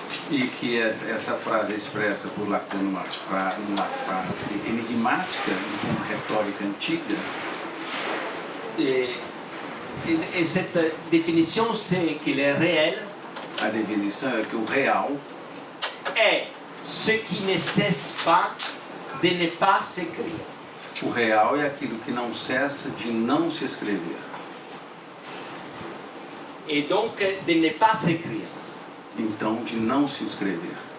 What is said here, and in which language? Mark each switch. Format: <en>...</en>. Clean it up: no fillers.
<pt>E que essa frase é expressa por Lacan numa frase enigmática, uma retórica antiga.</pt> <fr>Et cette définition, c'est que le réel</fr> <pt>A definição é que o real</pt> <fr>est ce qui ne cesse pas de ne pas s'écrire.</fr> <pt>O real é aquilo que não cessa de não se escrever.</pt> <fr>Et donc de ne pas s'écrire.</fr> <pt>Então, de não se escrever.</pt>